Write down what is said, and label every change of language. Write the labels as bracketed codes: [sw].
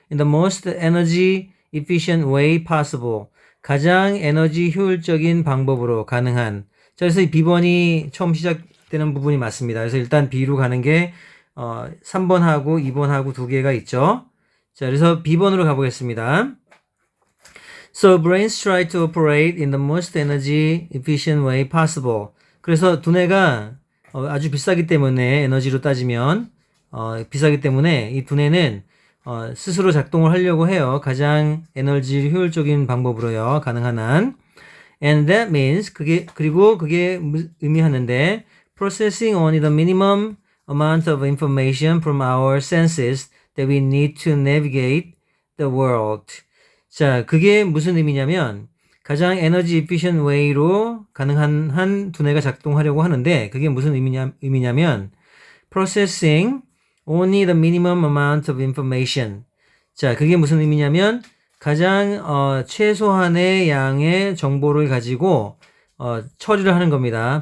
[en] in the most energy efficient way possible. [ko] 가장 에너지 효율적인 방법으로 가능한. 자, 그래서 이 B번이 처음 시작되는 부분이 맞습니다. 그래서 일단 B로 가는 게 3번하고 2번하고 두 개가 있죠. 자, 그래서 B번으로 가보겠습니다. [en] So brains try to operate in the most energy efficient way possible. [ko] 그래서 두뇌가 아주 비싸기 때문에, 에너지로 따지면 비싸기 때문에 이 두뇌는 스스로 작동을 하려고 해요. 가장 에너지 효율적인 방법으로요. 가능한 한. [en] And that means [ko] 그게 의미하는데 [en] processing only the minimum amount of information from our senses that we need to navigate the world. [ko] 자, 그게 무슨 의미냐면 가장 에너지 [en] efficient way [ko] 로 가능한 한 두뇌가 작동하려고 하는데, 그게 무슨 의미냐면 [en] processing only the minimum amount of information. [ko] 자, 그게 무슨 의미냐면 가장 최소한의 양의 정보를 가지고 처리를 하는 겁니다.